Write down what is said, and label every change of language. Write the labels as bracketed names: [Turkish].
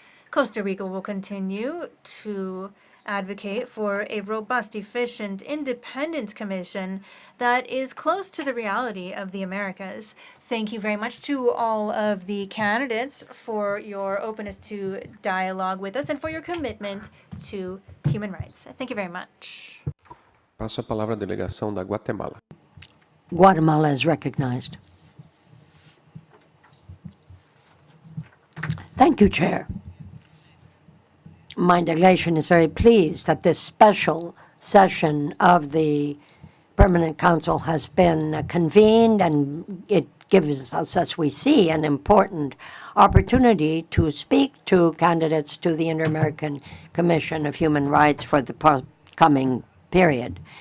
[English] Costa Rica will continue to advocate for a robust, efficient, independent commission that is close to the reality of the Americas. Thank you very much to all of the candidates for your openness to dialogue with us and for your commitment to human rights. Thank you very much. [Portuguese] Passo a palavra à delegação da Guatemala. [English] Guatemala is recognized. Thank you, Chair. My delegation is very pleased that this special session of the Permanent Council has been convened, and it gives us, as we see, an important opportunity to speak to candidates to the Inter-American Commission of Human Rights for the coming period.